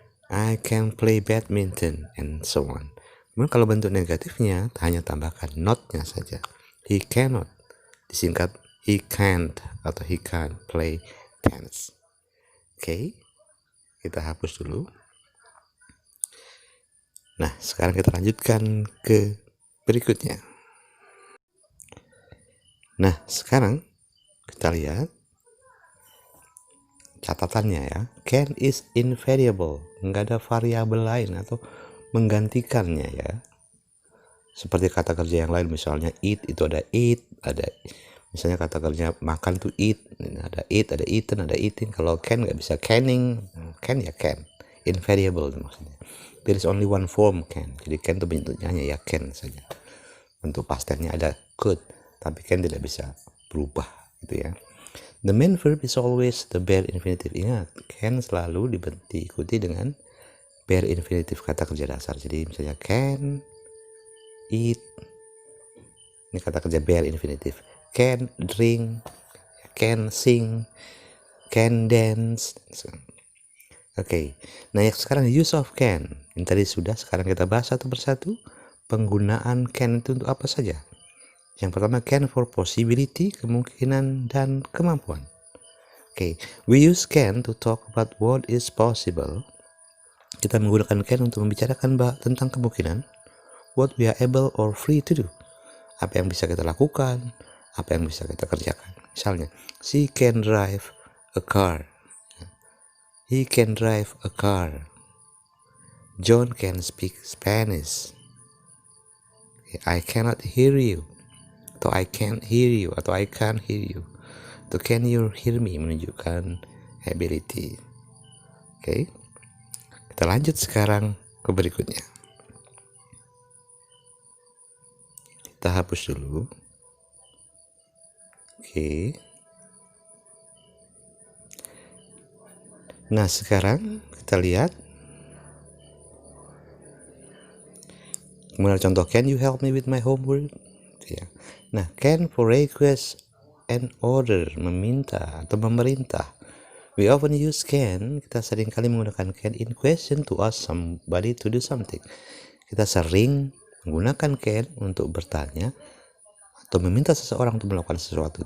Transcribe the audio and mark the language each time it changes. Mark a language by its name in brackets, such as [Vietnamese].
[English] I can play badminton and so on. [Indonesian] Kemudian kalau bentuk negatifnya hanya tambahkan not-nya saja. [English] He cannot. Disingkat he can't atau he can't play tennis. [Indonesian] Oke, kita hapus dulu. Nah, sekarang kita lanjutkan ke berikutnya. Nah, sekarang kita lihat catatannya, ya. [English] Can is invariable, [Indonesian] nggak ada variabel lain atau menggantikannya, ya. Seperti kata kerja yang lain, misalnya eat itu ada eat, ada misalnya kata kerja makan tuh eat, ada eaten, ada eating. Kalau can nggak bisa canning, can ya can, invariable maksudnya. [English] There is only one form can. [Indonesian] Jadi can tuh bentuknya hanya ya can saja. Bentuk past tense-nya ada could, tapi can tidak bisa berubah gitu ya. [English] The main verb is always the bare infinitive. [Indonesian] Ingat, can selalu diikuti dengan bare infinitive, kata kerja dasar. Jadi misalnya can eat, ini kata kerja bare infinitive. [English] Can drink, can sing, can dance. [Indonesian] Oke. Nah, yang sekarang [English] use of can. [Indonesian] Yang tadi sudah, sekarang kita bahas satu persatu. Penggunaan can itu untuk apa saja? Yang pertama, [English] can for possibility, [Indonesian] kemungkinan dan kemampuan. Oke. [English] We use can to talk about what is possible. [Indonesian] Kita menggunakan can untuk membicarakan tentang kemungkinan. [English] What we are able or free to do. [Indonesian] Apa yang bisa kita lakukan, apa yang bisa kita kerjakan. [English] Misalnya, she can drive a car. He can drive a car. John can speak Spanish. I cannot hear you. Atau I can't hear you. Atau I can't hear you. Atau can you hear me, menunjukkan ability. [Indonesian] Oke. Kita lanjut sekarang ke berikutnya. Kita hapus dulu. Oke. Nah, sekarang kita lihat. Kemudian contoh, [English] can you help me with my homework? Ya. Nah, can for request and order, [Indonesian] meminta atau memerintah. [English] We often use can, [Indonesian] kita sering kali menggunakan [English] can in question to ask somebody to do something. [Indonesian] Kita sering menggunakan can untuk bertanya atau meminta seseorang untuk melakukan sesuatu.